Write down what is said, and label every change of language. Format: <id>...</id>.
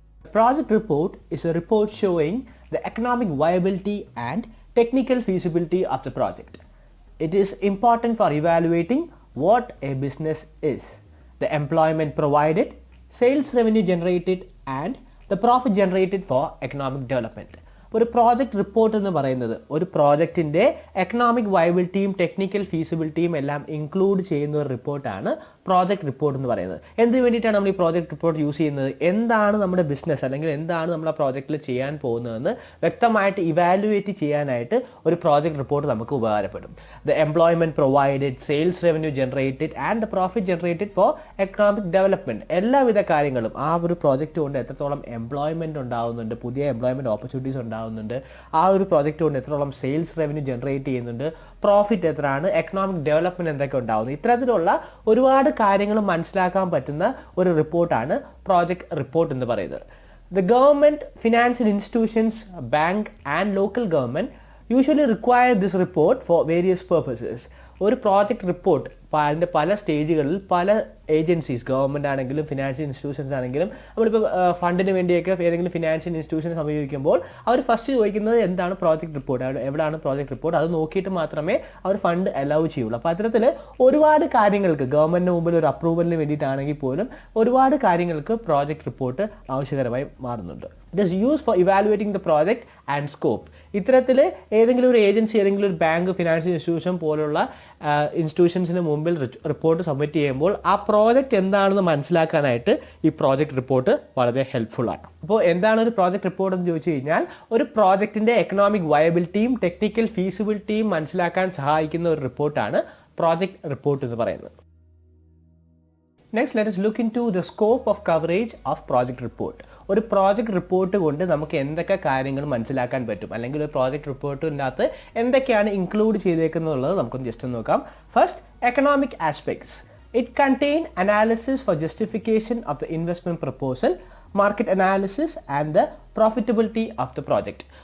<en>Project report is a report showing the economic viability and technical feasibility of the project. It is important for evaluating what a business is, the employment provided, sales revenue generated and the profit generated for economic development.</en> <ml>ഒരു project report എന്ന് പറയുന്നത് ഒരു പ്രോജക്റ്റിൻ്റെ economic വയബിലിറ്റിയും technical ഫീസിബിലിറ്റിയും എല്ലാം include ചെയ്യുന്ന ഒരു റിപ്പോർട്ടാണ് project report എന്ന് പറയുന്നത്. എന്തിനു വേണ്ടിയിട്ടാണ് നമ്മൾ ഈ പ്രോജക്റ്റ് റിപ്പോർട്ട് യൂസ് ചെയ്യുന്നത്? എന്താണ് നമ്മുടെ ബിസിനസ് അല്ലെങ്കിൽ എന്താണ് നമ്മൾ ആ പ്രോജക്റ്റിൽ ചെയ്യാൻ പോകുന്നതെന്ന് വ്യക്തമായിട്ട് ഇവാലുവേറ്റ് ചെയ്യാനായിട്ട് ഒരു പ്രോജക്റ്റ് റിപ്പോർട്ട് നമുക്ക് ഉപകാരപ്പെടും.</ml> <en>the employment provided, sales revenue generated and the profit generated for economic development,</en> <ml>എല്ലാവിധ കാര്യങ്ങളും ആ ഒരു പ്രോജക്റ്റ് കൊണ്ട് എത്രത്തോളം എംപ്ലോയ്മെന്റ് ഉണ്ടാകുന്നുണ്ട്, പുതിയ എംപ്ലോയ്മെന്റ് ഓപ്പർച്യൂണിറ്റീസ് ഉണ്ടാകുന്നുണ്ട്, ആ ഒരു പ്രോജക്റ്റ് കൊണ്ട് എത്രത്തോളം സെയിൽസ് റവന്യൂ ജനറേറ്റ് ചെയ്യുന്നുണ്ട്, പ്രോഫിറ്റ് എത്രയാണ്, എക്കണോമിക് ഡെവലപ്മെന്റ് എന്തൊക്കെ ഉണ്ടാകുന്നു, ഇത്തരത്തിലുള്ള ഒരുപാട് കാര്യങ്ങൾ മനസ്സിലാക്കാൻ പറ്റുന്ന ഒരു റിപ്പോർട്ടാണ് പ്രോജക്റ്റ് റിപ്പോർട്ട് എന്ന് പറയുന്നത്.</ml> <en>The government, financial institutions, bank and local government usually require this report for various purposes.</en> <ml>ഒരു പ്രോജക്റ്റ് റിപ്പോർട്ട് അതിൻ്റെ പല സ്റ്റേജുകളിൽ പല ഏജൻസീസ്, ഗവൺമെൻറ് ആണെങ്കിലും ഫിനാൻഷ്യൽ ഇൻസ്റ്റിറ്റ്യൂഷൻസ് ആണെങ്കിലും നമ്മളിപ്പോൾ ഫണ്ടിന് വേണ്ടിയൊക്കെ ഏതെങ്കിലും ഫിനാൻഷ്യൽ ഇൻസ്റ്റിറ്റ്യൂഷൻ സമീപിക്കുമ്പോൾ അവർ ഫസ്റ്റ് ചോദിക്കുന്നത് എന്താണ് പ്രോജക്റ്റ് റിപ്പോർട്ട്, എവിടെയാണ് പ്രോജക്റ്റ് റിപ്പോർട്ട്, അത് നോക്കിയിട്ട് മാത്രമേ അവർ ഫണ്ട് അലൗ ചെയ്യുള്ളൂ. അപ്പോൾ അത്തരത്തിൽ ഒരുപാട് കാര്യങ്ങൾക്ക് ഗവൺമെൻറ്റിന് മുമ്പിൽ ഒരു അപ്രൂവലിന് വേണ്ടിയിട്ടാണെങ്കിൽ പോലും ഒരുപാട് കാര്യങ്ങൾക്ക് പ്രോജക്റ്റ് റിപ്പോർട്ട് ആവശ്യകരമായി മാറുന്നുണ്ട്.</ml> <en>It is use for evaluating the project and scope.</en> <ml>ഇത്തരത്തിൽ ഏതെങ്കിലും ഒരു ഏജൻസി, ഏതെങ്കിലും ഒരു ബാങ്ക്, ഫിനാൻഷ്യൽ ഇൻസ്റ്റിറ്റ്യൂഷൻ പോലുള്ള ഇൻസ്റ്റിറ്റ്യൂഷൻസിന് മുമ്പിൽ റിപ്പോർട്ട് സബ്മിറ്റ് ചെയ്യുമ്പോൾ ആ പ്രോജക്റ്റ് എന്താണെന്ന് മനസ്സിലാക്കാനായിട്ട് ഈ പ്രോജക്റ്റ് റിപ്പോർട്ട് വളരെ ഹെൽപ്ഫുൾ ആണ്. അപ്പോൾ എന്താണ് ഒരു പ്രോജക്റ്റ് റിപ്പോർട്ട് എന്ന് ചോദിച്ചു കഴിഞ്ഞാൽ ഒരു പ്രോജക്റ്റിൻ്റെ എക്കണോമിക് വയബിലിറ്റിയും ടെക്നിക്കൽ ഫീസിബിലിറ്റിയും മനസ്സിലാക്കാൻ സഹായിക്കുന്ന ഒരു റിപ്പോർട്ടാണ് പ്രോജക്റ്റ് റിപ്പോർട്ട് എന്ന് പറയുന്നത്.</ml> <en>Next, let us look into the scope of coverage of project report.</en> <ml>ഒരു പ്രോജക്റ്റ് റിപ്പോർട്ട് കൊണ്ട് നമുക്ക് എന്തൊക്കെ കാര്യങ്ങൾ മനസ്സിലാക്കാൻ പറ്റും, അല്ലെങ്കിൽ ഒരു പ്രോജക്റ്റ് റിപ്പോർട്ടിനകത്ത് എന്തൊക്കെയാണ് ഇൻക്ലൂഡ് ചെയ്തേക്കുന്നുള്ളത് നമുക്കൊന്ന് ജസ്റ്റ് നോക്കാം.</ml> <en>First, economic aspects. It contain analysis for justification of the investment proposal, market analysis and the profitability of the project.</en>